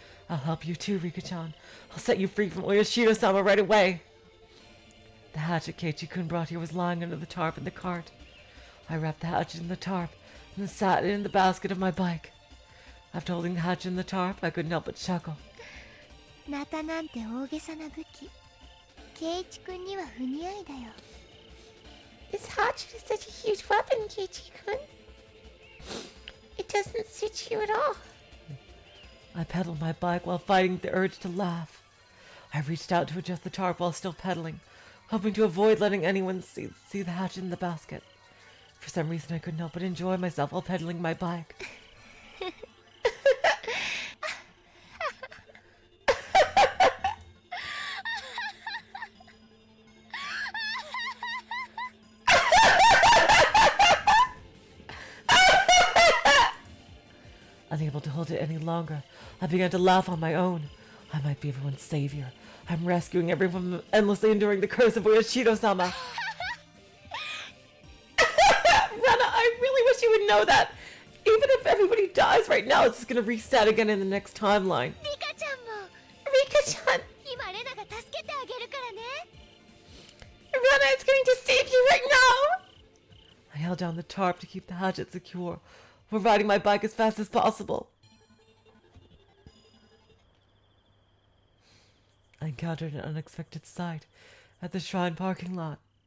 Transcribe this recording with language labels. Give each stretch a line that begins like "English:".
English: I'll help you too, Rika-chan. I'll set you free from Oyashiro-sama right away. The hatchet Keiichi-kun brought here was lying under the tarp in the cart. I wrapped the hatchet in the tarp and then sat it in the basket of my bike. After holding the hatchet in the tarp, I couldn't help but chuckle.
Japanese: ナタなんて大げさな武器。ケイイチ君には不似合いだよ。
English: This hatchet is such a huge weapon, Keiichi-kun. It doesn't suit you at all. I pedaled my bike while fighting the urge to laugh. I reached out to adjust the tarp while still pedaling, hoping to avoid letting anyone see the hatchet in the basket. For some reason, I couldn't help but enjoy myself while pedaling my bike. Unable to hold it any longer, I began to laugh on my own. I might be everyone's savior. I'm rescuing everyone from endlessly enduring the curse of Oyashiro-sama. Rena, I really wish you would know that. Even if everybody dies right now, it's just gonna reset again in the next timeline.
Japanese: リカちゃんも。
English: Rika-chan,
Japanese: 今レナが助けてあげるからね。
English: Rena is going to save you right now. I held down the tarp to keep the hatchet secure, while riding my bike as fast as possible. I encountered an unexpected sight at the shrine parking lot.